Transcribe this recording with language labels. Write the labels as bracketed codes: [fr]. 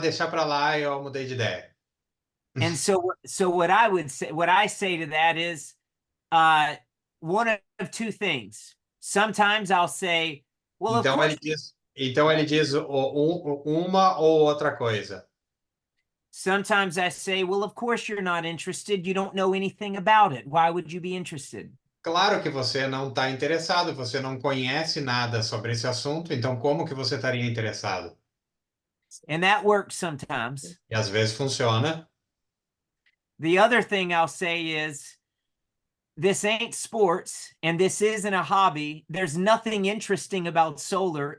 [pt] Deixa para lá, eu mudei de ideia. [en] And so what I say to that is one of 2 things. Sometimes I'll say, well, [pt] então ele diz uma ou outra coisa. [en] Sometimes I say, well, of course you're not interested. You don't know anything about it. Why would you be interested? [pt] Claro que você não está interessado, você não conhece nada sobre esse assunto, então como que você estaria interessado? [en] And that works sometimes. [pt] E às vezes funciona. [en] The other thing I'll say is, this ain't sports and this isn't a hobby. There's nothing interesting about solar.